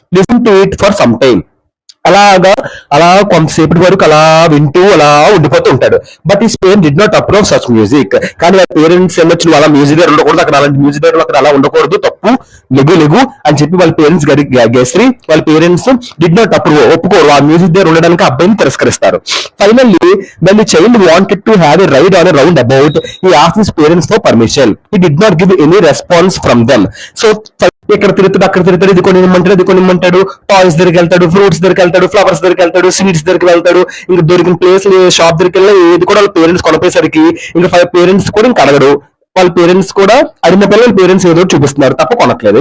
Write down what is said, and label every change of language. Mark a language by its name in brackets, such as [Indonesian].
[English] listen to it for some time, [Telugu] అలా కొంతసేపటి వరకు అలా వింటూ అలా ఉండిపోతూ ఉంటాడు. [English] But ఈ parent did not approve such music. [Telugu] కానీ వాళ్ళ పేరెంట్స్ ఏమొచ్చి అలా మ్యూజిక్ దగ్గర ఉండకూడదు, అక్కడ అలాంటి మ్యూజిక్ దగ్గర అక్కడ అలా ఉండకూడదు, తప్పు, లెగు అని చెప్పి వాళ్ళ పేరెంట్స్ గెస్రీ వాళ్ళ పేరెంట్స్ డిడ్ నాట్ అప్రూవ్, ఒప్పుకోరు, ఆ మ్యూజిక్ దగ్గర ఉండడానికి అబ్బాయిని తిరస్కరిస్తారు. [English] Finally when the child wanted to have a ride on a roundabout, he asked his parents for permission. He did not give any response from them. [Telugu] So ఇక్కడ తిరుగుతాడు, అక్కడ తిరుగుతాడు, ఇది కొనిమ్మంటాడు, టాయ్స్ దగ్గరికి వెళ్తాడు, ఫ్రూట్స్ దగ్గరికి వెళ్తాడు, ఫ్లవర్స్ దగ్గరికి వెళ్తాడు, స్వీట్స్ దగ్గరికి వెళ్తాడు. ఇంకా దొరికిన ప్లేస్ షాప్ దగ్గరికి వెళ్ళి ఏది కూడా వాళ్ళ పేరెంట్స్ కొనపోయేసరికి ఇంకా పేరెంట్స్ కూడా ఇంకా అడగడు. వాళ్ళ పేరెంట్స్ కూడా అడిగిన పిల్లల పేరెంట్స్ ఏదో చూపిస్తున్నారు తప్ప కొనట్లేదు.